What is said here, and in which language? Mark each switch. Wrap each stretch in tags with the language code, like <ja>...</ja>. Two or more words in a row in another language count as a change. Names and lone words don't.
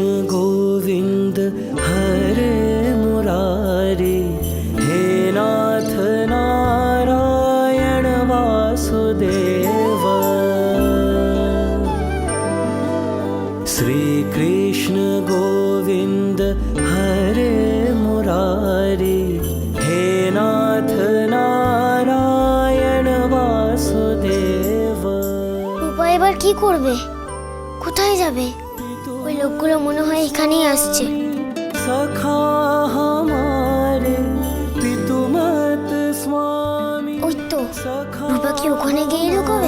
<hi>गोविंद हरे मुरारी, हे नाथ नारायण वासुदेव। श्री कृष्ण गोविंद हरे मुरारी, हे नाथ नारायण वासुदेव।</hi> <bn>রূপা এবার কি করবে? কোথায় যাবে? ওই লোকগুলো মনে হয় এখানেই আসছে।</bn> <hi>सखा हमारे पितुमत स्वामी,</hi> <bn>ওই তো, রূপা কি ওখানে গিয়ে লুকোবে?</bn>